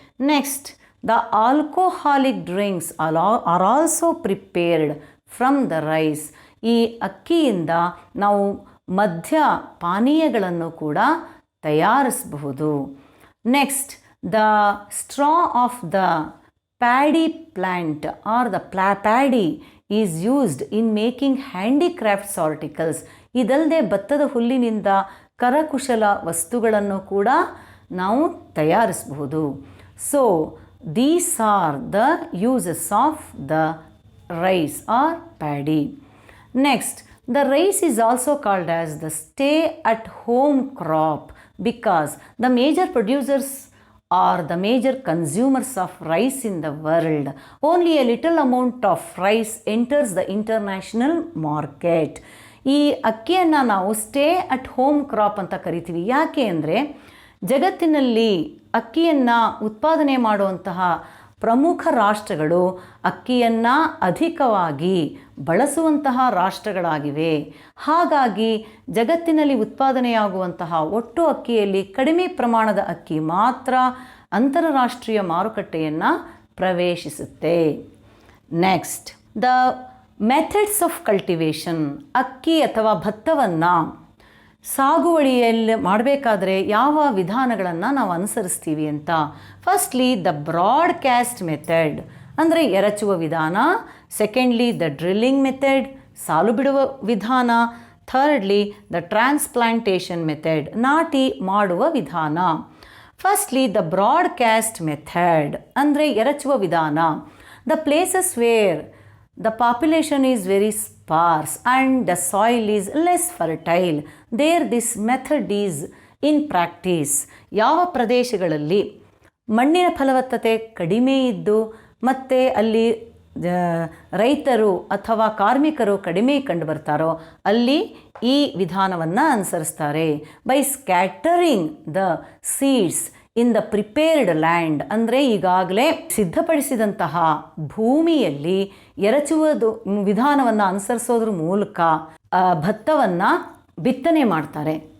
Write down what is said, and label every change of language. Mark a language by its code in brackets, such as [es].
[en] Next, the alcoholic drinks are also prepared from the rice. [kn] ಈ ಅಕ್ಕಿಯಿಂದ ನಾವು ಮದ್ಯ ಪಾನೀಯಗಳನ್ನು ಕೂಡ ತಯಾರಿಸಬಹುದು. [en] Next, the straw of the paddy plant or the paddy is used in making handicrafts articles. [kn] ಇದಲ್ಲದೆ ಭತ್ತದ ಹುಲ್ಲಿನಿಂದ ಕರಕುಶಲ ವಸ್ತುಗಳನ್ನು ಕೂಡ ನಾವು ತಯಾರಿಸಬಹುದು. [en] So these are the uses of the rice or paddy. Next, the rice is also called as the stay-at-home crop because the major producers are the major consumers of rice in the world. Only a little amount of rice enters the international market. [kn] ಈ ಅಕ್ಕಿಯನ್ನು ನಾವು stay at home crop ಅಂತ ಕರಿತೀವಿ. ಯಾಕೆ ಅಂದರೆ ಜಗತ್ತಿನಲ್ಲಿ ಅಕ್ಕಿಯನ್ನು ಉತ್ಪಾದನೆ ಮಾಡುವಂತಹ ಪ್ರಮುಖ ರಾಷ್ಟ್ರಗಳು ಅಕ್ಕಿಯನ್ನು ಅಧಿಕವಾಗಿ ಬಳಸುವಂತಹ ರಾಷ್ಟ್ರಗಳಾಗಿವೆ. ಹಾಗಾಗಿ ಜಗತ್ತಿನಲ್ಲಿ ಉತ್ಪಾದನೆಯಾಗುವಂತಹ ಒಟ್ಟು ಅಕ್ಕಿಯಲ್ಲಿ ಕಡಿಮೆ ಪ್ರಮಾಣದ ಅಕ್ಕಿ ಮಾತ್ರ ಅಂತಾರಾಷ್ಟ್ರೀಯ ಮಾರುಕಟ್ಟೆಯನ್ನು ಪ್ರವೇಶಿಸುತ್ತೆ. [en] Next, the methods of cultivation. [kn] ಅಕ್ಕಿ ಅಥವಾ ಭತ್ತವನ್ನು ಸಾಗುವಳಿಯಲ್ಲಿ ಮಾಡಬೇಕಾದ್ರೆ ಯಾವ ವಿಧಾನಗಳನ್ನು ನಾವು ಅನುಸರಿಸ್ತೀವಿ ಅಂತ. [en] firstly the broadcast method [kn] ಅಂದರೆ ಎರಚುವ ವಿಧಾನ. [en] secondly the drilling method, [kn] ಸಾಲು ಬಿಡುವ ವಿಧಾನ. [en] thirdly the transplantation method, [kn] ನಾಟಿ ಮಾಡುವ ವಿಧಾನ. [en] firstly the broadcast method [kn] ಅಂದರೆ ಎರಚುವ ವಿಧಾನ. [en] The places where the population is very sparse and the soil is less fertile, there this method is in practice. [kn] ಯಾವ ಪ್ರದೇಶಗಳಲ್ಲಿ ಮಣ್ಣಿನ ಫಲವತ್ತತೆ ಕಡಿಮೆ ಇದ್ದು ಮತ್ತು ಅಲ್ಲಿ ರೈತರು ಅಥವಾ ಕಾರ್ಮಿಕರು ಕಡಿಮೆ ಕಂಡು ಬರ್ತಾರೋ ಅಲ್ಲಿ ಈ ವಿಧಾನವನ್ನು ಅನುಸರಿಸ್ತಾರೆ. [en] by scattering the seeds in the prepared land [kn] ಅಂದರೆ ಈಗಾಗಲೇ ಸಿದ್ಧಪಡಿಸಿದಂತಹ ಭೂಮಿಯಲ್ಲಿ ಎರಚುವುದು ವಿಧಾನವನ್ನು ಅನುಸರಿಸೋದ್ರ ಮೂಲಕ ಭತ್ತವನ್ನು ಬಿತ್ತನೆ ಮಾಡ್ತಾರೆ.